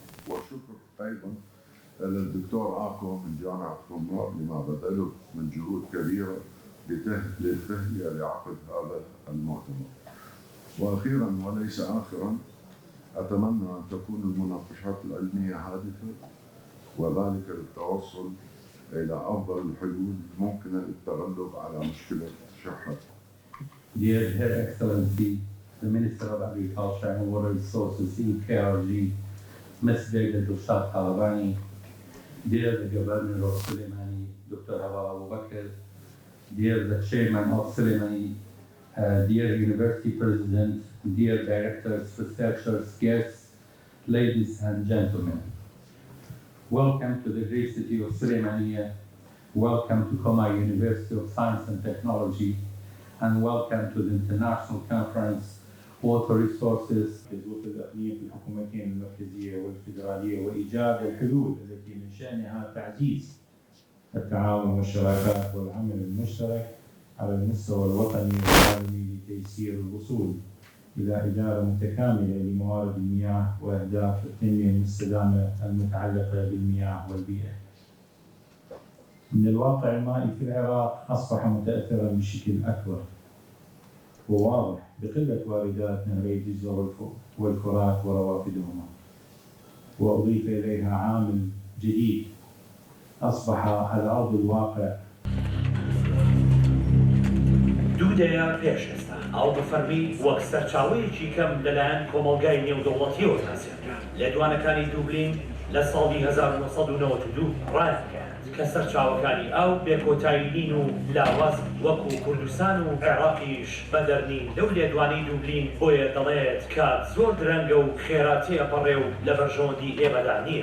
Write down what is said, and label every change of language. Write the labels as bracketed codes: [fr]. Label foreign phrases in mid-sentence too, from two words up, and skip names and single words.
[ar] والشكر أيضا للدكتور آكو من جامعة قمار لما بذله من جهود كبيرة للتهيئة لعقد هذا المؤتمر. وأخيرا وليس آخرا، أتمنى أن تكون المناقشات العلمية هادفة، وذلك للتوصل إلى أفضل الحلول الممكنة للتغلب على مشكلة الشحة. [en] Dear Her Excellency, the Minister of Agriculture and Water Resources in KRG, Ms. David Dushad Talabani, dear the Governor of Suleimani, Dr. Hawa Abu Bakr, dear the Chairman of Suleimani, dear University President, dear Directors, Researchers, guests, ladies and gentlemen. Welcome to the great city of Suleimania, welcome to Qom University of Science and Technology, and welcome to the International Conference Water Resources. [ar] وفي الإقليم في الحكومتين المركزية والفيدرالية وإيجاد الحلول التي من شأنها تعزيز التعاون والشراكات والعمل المشترك على المستوى الوطني والعالمي لتيسير الوصول إلى إدارة متكاملة لموارد المياه وأهداف التنمية المستدامة المتعلقة بالمياه والبيئة. من الواقع المائي في العراق أصبح متأثرا بشكل أكبر وواضح بقلة واردات نهري دجلة والفرات وروافدهما، وأضيف إليها عامل جديد أصبح على أرض الواقع. [ckb] دوودەیە پێش ئێستا ئەو بفەرمی وەک سەرچاوەیەکی کەم لەلایەن کۆمەڵگای نێودەوڵەتیەوە تاسیانرا لە دوانەکانی دووبلین لە ساڵی 1992 ڕایانگەیاند کە سەرچاوەکانی ئەو بێکۆتایی نین و لاواز وەکو کوردستان و عێراقیش بەدەرنین لەو لێدوانەی دووبلین بۆیە دەڵێت کە زۆر درەنگە و خێرا تێپەڕێ و لە بەرژەوەندی ئێمەدا نییە.